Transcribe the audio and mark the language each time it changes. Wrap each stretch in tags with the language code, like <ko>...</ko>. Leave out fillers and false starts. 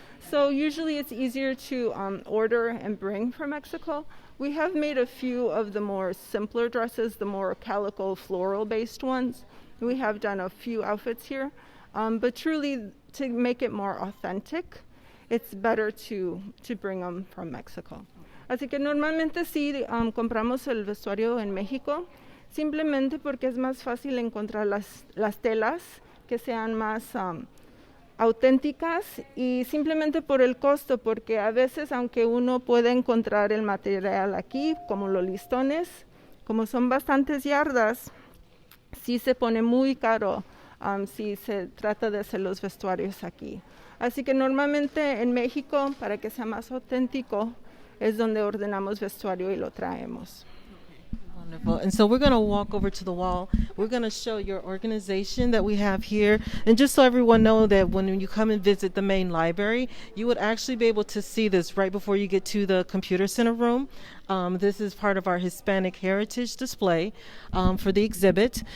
<en>So usually it's easier to order and bring from Mexico. We have made a few of the more simpler dresses, the more calico floral-based ones. We have done a few outfits here. But truly, to make it more authentic, it's better to bring them from Mexico.</en> <es>Así que normalmente sí compramos el vestuario en México, simplemente porque es más fácil encontrar las telas que sean más auténticas, y simplemente por el costo, porque a veces aunque uno puede encontrar el material aquí, como los listones, como son bastantes yardas, sí se pone muy caro si se trata de hacer los vestuarios aquí. Así que normalmente en México, para que sea más auténtico, es donde ordenamos vestuario y lo traemos.</es> <en>Wonderful. And so we're going to walk over to the wall. We're going to show your organization that we have here. And just so everyone know that when you come and visit the main library, you would actually be able to see this right before you get to the computer center room. This is part of our Hispanic heritage display for the exhibit.</en>